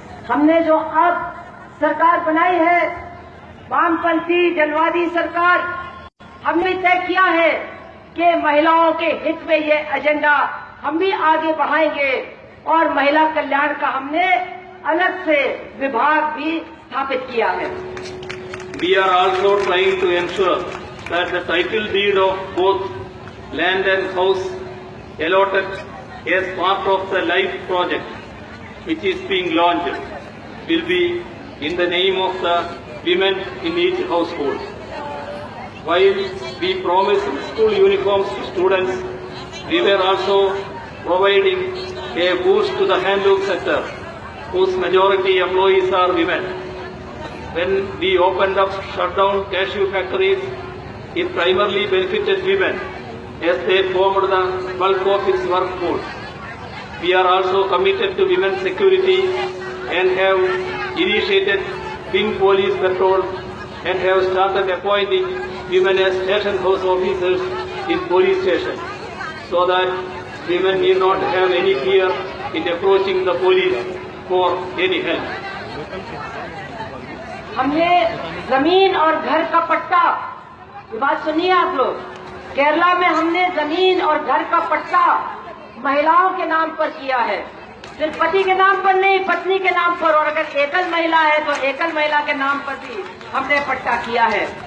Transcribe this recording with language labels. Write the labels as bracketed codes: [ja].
[hi] हमने जो अब सरकार बनाई है, वामपंथी जनवादी सरकार, हमने तय किया है कि महिलाओं के हित में ये एजेंडा हम भी आगे बढ़ाएंगे और महिला कल्याण का हमने अलग से विभाग भी स्थापित किया है। [en] We are also trying to ensure that the title deed of both land and house allotted as part of the LIFE project which is being launched will be in the name of the women in each household. While we promised school uniforms to students, we were also providing a boost to the handloom sector, whose majority employees are women. When we opened up shutdown cashew factories, it primarily benefited women as they formed the bulk of its workforce. We are also committed to women's security and have initiated Pink Police Patrol and have started appointing women as station house officers in police stations so that women need not have any fear in approaching the police for any help. [hi] हमने जमीन और घर का पट्टा, ये बात सुनिए आप लोग, केरला में हमने जमीन और घर का पट्टा महिलाओं के नाम पर किया है, सिर्फ पति के नाम पर नहीं, पत्नी के नाम पर, और अगर एकल महिला है तो एकल महिला के नाम पर भी हमने पट्टा किया है।